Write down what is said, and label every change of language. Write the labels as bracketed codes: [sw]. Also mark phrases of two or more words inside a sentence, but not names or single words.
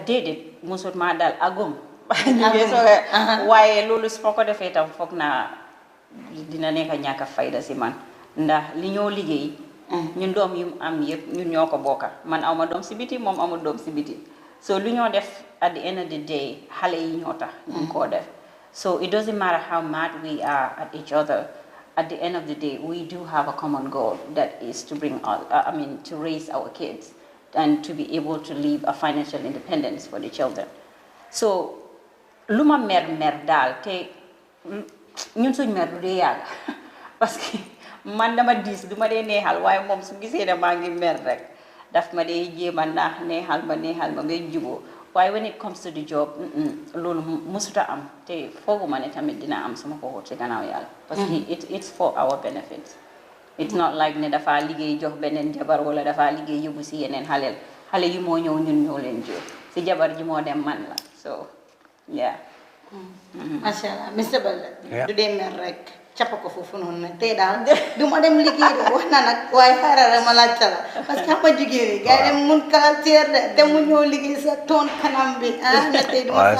[wo] déedéet mosut maa dal agum waaye loolu su ma ko defee tam foog naa dina nekk ñàkk a fayda si man ndax li ñoo liggéey ñun doom yu am yëpp ñun ñoo ko bokka man awma doom si biti moom amul doom si biti so lu ñoo def [en] at the end of the day [wo] xale yi ñoo tax ñu koo def [en] so it doesn't matter how mad we are at each other at the end of the day we do have a common goal that is to bring to raise our kids and to be able to live a financial independence for the children [wo] so lu ma mer daal te ñun suñ mer du dee yàgg [fr] parce que [wo] man dama diis du ma dee neexal waaye moom su gisee ne maa ngi mer rek daf ma dee jéem a naax neexal ma ngay juboo waaye [en] when it comes to the job [wo] loolu musuta am te fooguma ne tamit dina am suma ko ci gannaaw yàlla [fr] parce que [en] it's for our benefits it's not like [wo] ne dafa liggéey jox beneen jabar wala dafa liggéey yóbbu si yeneen xale yi moo ñëw ñun ñoo leen jur si jabar ji moo dem man la [en] so yeah [ar] macha allah [wo] Mr Baldeh du dee mer rek cappa ko foofu noonu nag tey daal du ma dem liggéey de wax na nag waaye xaaral rek ma laajte la [fr] parce que [wo] xam nga jigéen yi gars yi dem mun caractère de dem mu ñëw liggéey sa toon kanam bi ne tey du ma